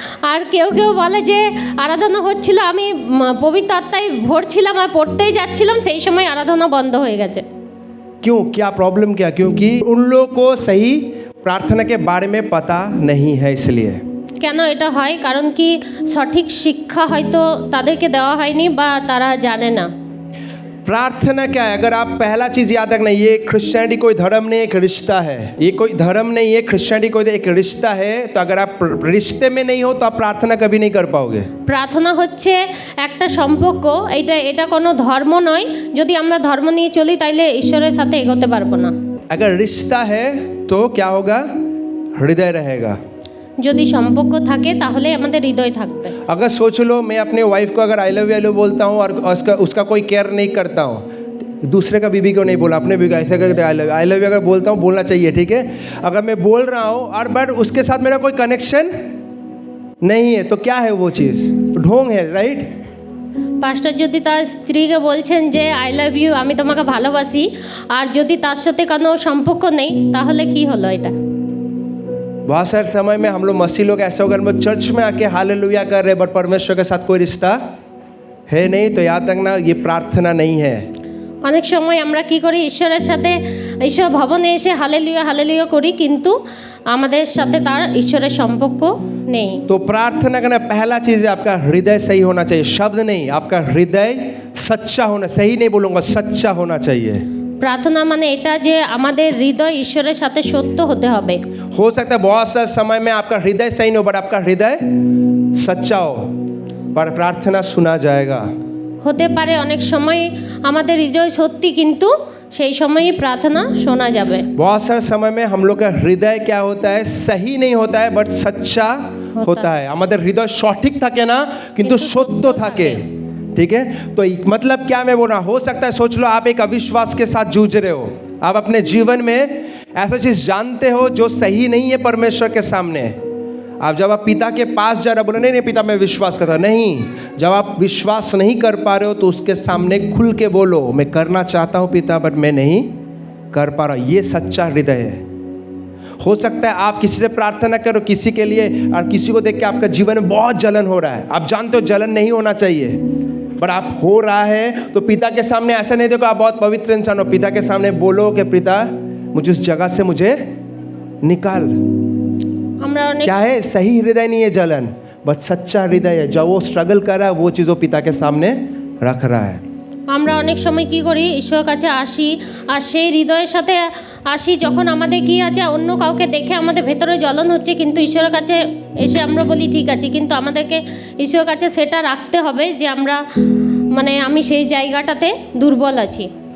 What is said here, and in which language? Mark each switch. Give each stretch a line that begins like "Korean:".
Bangla: আর কেউ কেউ বলে যে আরাধনা হচ্ছিল, আমি পবিত্র আত্মায় ভরছিলাম আর পড়তেই যাচ্ছিলাম, সেই সময় আরাধনা বন্ধ হয়ে গেছে।
Hindi: क्यों, क्या प्रॉब्लम क्या, क्योंकि उन लोगों को सही प्रार्थना के बारे में पता नहीं है, इसलिए।
Bangla: কেন এটা হয়, কারণ কি সঠিক শিক্ষা হয়তো তাদেরকে দেওয়া হয়নি বা তারা জানে না।
Hindi: प्रार्थना क्या है, अगर आप पहला चीज़ याद रखना, ये क्रिश्चियनिटी कोई धर्म नहीं, एक रिश्ता है। ये कोई धर्म नहीं है, क्रिश्चियनिटी कोई एक रिश्ता है। तो अगर आप रिश्ते में नहीं हो तो आप प्रार्थना कभी नहीं कर पाओगे।
Bangla: প্রার্থনা হচ্ছে একটা সম্পর্ক, এটা কোনো ধর্ম নয়। যদি আমরা ধর্ম নিয়ে চলি তাইলে ঈশ্বরের সাথে এগোতে পারবো না।
Hindi: अगर रिश्ता है तो क्या होगा, हृदय रहेगा।
Bangla: যদি সম্পর্ক থাকে তাহলে আমাদের हृदय থাকবে।
Hindi: अगर सोच लो मैं अपने वाइफ को अगर
English: I love you
Hindi: बोलता हूँ और उसका कोई केयर नहीं करता हूँ, दूसरे का बीबी को नहीं बोला, अपने बीबी को ऐसे करते आई लव यू अगर बोलता हूँ, बोलना चाहिए, ठीक है। अगर मैं बोल रहा हूँ और बट उसके साथ मेरा कोई कनेक्शन नहीं है तो क्या है वो चीज़, ढोंग है, राइट।
Bangla: পাস্টার যদি তার স্ত্রীকে বলছেন যে
English: I love you,
Bangla: আমি তোমাকে ভালোবাসি, আর যদি তার সাথে কোনো সম্পর্ক নেই তাহলে কি হলো এটা।
Hindi: बहुत सारे समय में हम लोग मसीह लोग ऐसे होकर हम चर्च में आके हालेलुया कर रहे, बट परमेश्वर के साथ कोई रिश्ता है नहीं, तो याद रखना ये प्रार्थना नहीं है।
Bangla: অনেক সময় আমরা কি করি, ঈশ্বরের সাথে ঈশ্বর ভবনে এসে হালেলুয়া হালেলুয়া করি, কিন্তু আমাদের সাথে তার ঈশ্বরের সম্পর্ক নেই।
Hindi: तो प्रार्थना करना पहला चीज़ है आपका हृदय सही होना चाहिए, शब्द नहीं, आपका हृदय सच्चा होना, सही नहीं बोलूँगा, सच्चा होना चाहिए।
Bangla: প্রার্থনা মানে এটা যে আমাদের হৃদয় ঈশ্বরের সাথে সত্য হতে হবে।
Hindi: हो सकता है बहुत सारे समय में आपका हृदय सही नहीं हो, बट आपका हृदय सच्चा हो, पर प्रार्थना सुना जाएगा।
Bangla: হতে পারে অনেক সময় আমাদের হৃদয় সত্যি, কিন্তু সেই সময়ই প্রার্থনা শোনা যাবে।
Hindi: बहुत सारे समय में हम लोग का हृदय क्या होता है, सही नहीं होता है, बट सच्चा होता है।
Bangla: আমাদের হৃদয় সঠিক থাকে না কিন্তু সত্য থাকে,
Hindi: ठीक है। तो मतलब क्या मैं बोल रहा हूँ, हो सकता है सोच लो आप एक अविश्वास के साथ जूझ रहे हो, आप अपने जीवन में ऐसा चीज़ जानते हो जो सही नहीं है परमेश्वर के सामने। आप जब आप पिता के पास जा रहे हो, बोले नहीं नहीं पिता मैं विश्वास करता, नहीं, जब आप विश्वास नहीं कर पा रहे हो तो उसके सामने खुल के बोलो मैं करना चाहता हूँ पिता, बट मैं नहीं कर पा रहा। ये सच्चा हृदय है। हो सकता है आप किसी से प्रार्थना करो किसी के लिए, और किसी को देख के आपका जीवन में बहुत जलन हो रहा है, आप जानते हो जलन नहीं होना चाहिए, पर आप हो रहा है, तो पिता के सामने ऐसा नहीं देखो आप बहुत पवित्र इंसान हो, पिता के सामने बोलो कि पिता मुझे उस जगह से मुझे निकाल।
Bangla: আমরা অনেক
Hindi: क्या है, सही हृदय नहीं है जलन, बस सच्चा हृदय है। जब वो स्ट्रगल कर रहा है वो चीज़ वो पिता के सामने रख रहा है।
Bangla: আমরা অনেক সময় কি করি, ঈশ্বরের কাছে আসি আর সেই হৃদয়ের সাথে আসি যখন আমাদের কি আছে, অন্য কাউকে দেখে আমাদের ভেতরে জ্বলন হচ্ছে, কিন্তু ঈশ্বরের কাছে এসে আমরা বলি ঠিক আছে, কিন্তু আমাদেরকে ঈশ্বরের কাছে সেটা রাখতে হবে যে আমরা মানে আমি সেই জায়গাটাতে দুর্বল আছি।